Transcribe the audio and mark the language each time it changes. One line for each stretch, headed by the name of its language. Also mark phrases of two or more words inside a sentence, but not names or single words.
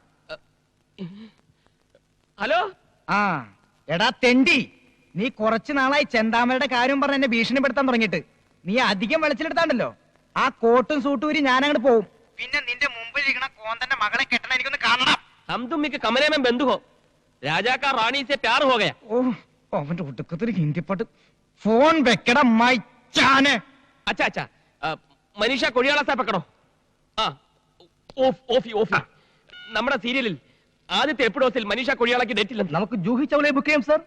Malayalam: ഹലോ. എടാ തെണ്ടി, നീ കുറച്ചു നാളായി ചെന്താമരയുടെ കാര്യം പറഞ്ഞ് എന്നെ ഭീഷണിപ്പെടുത്താൻ തുടങ്ങിയിട്ട്. നീ അധികം വെളിച്ചെടുത്താണ്ടല്ലോ, ആ കോട്ടും സൂട്ടും ഊരി ഞാൻ അങ്ങോട്ട് പോവും. പിന്നെ നിന്റെ മുമ്പിൽ ഇരിക്കണ കോന്തന്റെ മകളെ കെട്ടണ എനിക്കൊന്ന് കാണണം.
Hindi: हम तुम के कमरे में बंद हो. राजा का रानी से प्यार हो गया.
Malayalam: ഓ, അവന്റെ ഒടുക്കത്തൊരു ഹിന്ദി പാട്ട്. ഫോൺ വെക്കടാ മൈച്ചാനെ.
Hindi: अच्छा अच्छा, മനീഷ കൊടിയാള സാ പക്കടോ.
Malayalam: നമ്മുടെ സീരിയലിൽ ആദ്യത്തെ എപ്പിസോഡിൽ മനീഷ കൊടിയാളക്ക് ഡേറ്റ് ഇല്ല. നമുക്ക് ജൂഹി ചൗളയെ ബുക്ക് ചെയ്യാം സാർ.